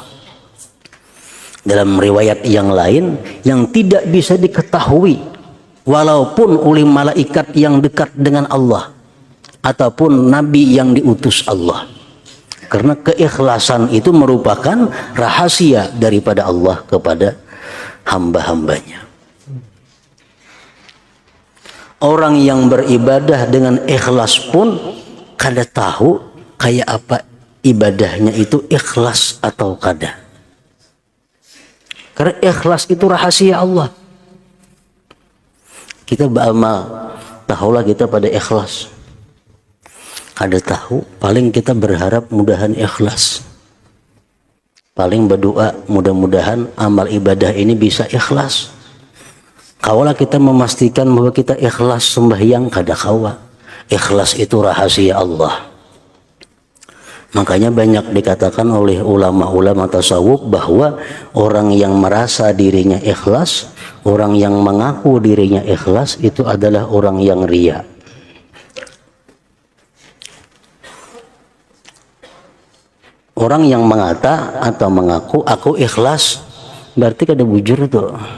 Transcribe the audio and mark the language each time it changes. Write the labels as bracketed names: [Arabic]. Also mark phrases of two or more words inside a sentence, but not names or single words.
[Indonesian] Dalam riwayat yang lain, yang tidak bisa diketahui walaupun oleh malaikat yang dekat dengan Allah ataupun nabi yang diutus Allah. Karena keikhlasan itu merupakan rahasia daripada Allah kepada hamba-hambanya. Orang yang beribadah dengan ikhlas pun kada tahu kayak apa ibadahnya itu ikhlas atau kada. Karena ikhlas itu rahasia Allah. Kita beramal, tahulah kita pada ikhlas. Kada tahu, paling kita berharap mudahan ikhlas. Paling berdoa mudah-mudahan amal ibadah ini bisa ikhlas. [Banjar] Kawalah kita memastikan bahwa kita ikhlas sembahyang kada kawa. [Indonesian] Ikhlas itu rahasia Allah. Makanya banyak dikatakan oleh ulama-ulama tasawuf bahwa orang yang merasa dirinya ikhlas, orang yang mengaku dirinya ikhlas itu adalah orang yang riya. [Banjar] Orang yang mengata atau mengaku aku ikhlas berarti kada bujur tuh.